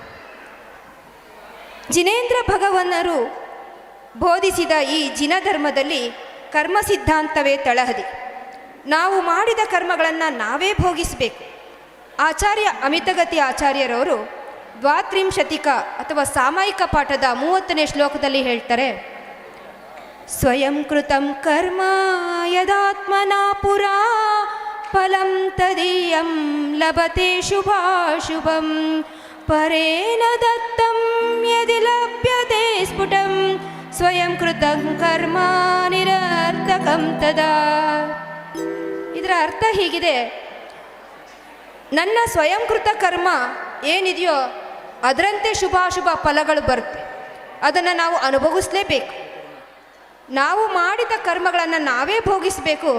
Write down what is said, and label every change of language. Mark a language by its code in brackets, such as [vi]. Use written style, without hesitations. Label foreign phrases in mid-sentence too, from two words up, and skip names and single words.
[kn] ಜಿನೇಂದ್ರ ಭಗವನ್ನರು ಬೋಧಿಸಿದ ಈ ಜಿನ ಧರ್ಮದಲ್ಲಿ ಕರ್ಮ ಸಿದ್ಧಾಂತವೇ ತಳಹದಿ. ನಾವು ಮಾಡಿದ ಕರ್ಮಗಳನ್ನು ನಾವೇ ಭೋಗಿಸಬೇಕು. ಆಚಾರ್ಯ ಅಮಿತಗತಿ ಆಚಾರ್ಯರವರು ದ್ವಾತ್ರಿಂಶತಿಕ ಅಥವಾ ಸಾಮಾಯಿಕ ಪಾಠದ 30ನೇ ಶ್ಲೋಕದಲ್ಲಿ ಹೇಳ್ತಾರೆ, [sa] ಸ್ವಯಂ ಕೃತಂ ಕರ್ಮ ಯದಾತ್ಮನಾ ಪುರಾ ಫಲಂ ತದೀಯಂ ಲಭತೆ ಶುಭಾಶುಭಂ ಪರೇಣ ದತ್ತಂ ಯದಿ ಲಭ್ಯತೆ ಸ್ಫುಟಂ ಸ್ವಯಂ ಕೃತಂ ಕರ್ಮ ನಿರರ್ಥಕಂ ತದಾ. [kn] ಇದರ ಅರ್ಥ ಹೀಗಿದೆ, ನನ್ನ ಸ್ವಯಂಕೃತ ಕರ್ಮ ಏನಿದೆಯೋ ಅದರಂತೆ ಶುಭಾಶುಭ ಫಲಗಳು ಬರುತ್ತೆ. ಅದನ್ನು ನಾವು ಅನುಭವಿಸಲೇಬೇಕು. ನಾವು ಮಾಡಿದ ಕರ್ಮಗಳನ್ನು ನಾವೇ ಭೋಗಿಸಬೇಕು.